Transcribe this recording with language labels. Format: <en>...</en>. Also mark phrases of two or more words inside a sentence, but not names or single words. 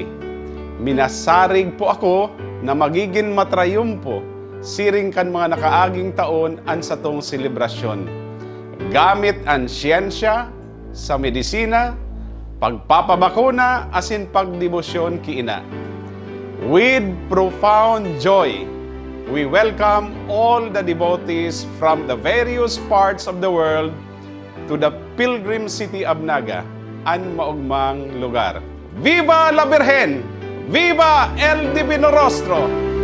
<bik>Minasarig po ako na magiging matrayumpo siring kan mga nakaaging taon ang satong selebrasyon. Gamit ang siyensya sa medisina, pagpapabakuna asin pagdebosyon kiina.</bik> <en>With profound joy, we welcome all the devotees from the various parts of the world to the Pilgrim City of Naga,</en> <bik>ang maugmang lugar.</bik> <es>Viva la Virgen! Viva el Divino Rostro!</es>